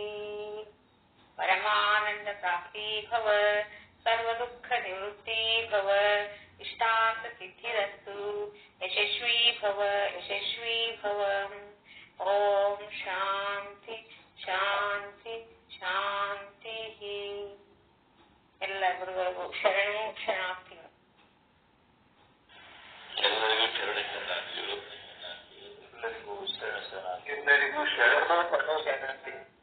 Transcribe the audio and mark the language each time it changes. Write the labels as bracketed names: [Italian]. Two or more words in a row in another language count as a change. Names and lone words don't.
[Sanskrit] परमानंद प्राप्ति भव, सर्वदुःख निवृत्ति भव, इष्टार्थ सिद्धिरस्तु, यशस्वी भव यशस्वी भव. ओम शांति शांति शांति. [Kannada] ಎಲ್ಲ ಗುರುಗಳಿಗೂ ಶರಣು ಶರಣಾರ್ಥಿಗಳು. ಎಲ್ಲರಿಗೂ ಶರಣಾರ್ಥಿಗಳು. ಎಲ್ಲರಿಗೂ ಶರಣಾರ್ಥಿ. ಎಲ್ಲರಿಗೂ ಶರಣಾರ್ಥಿ.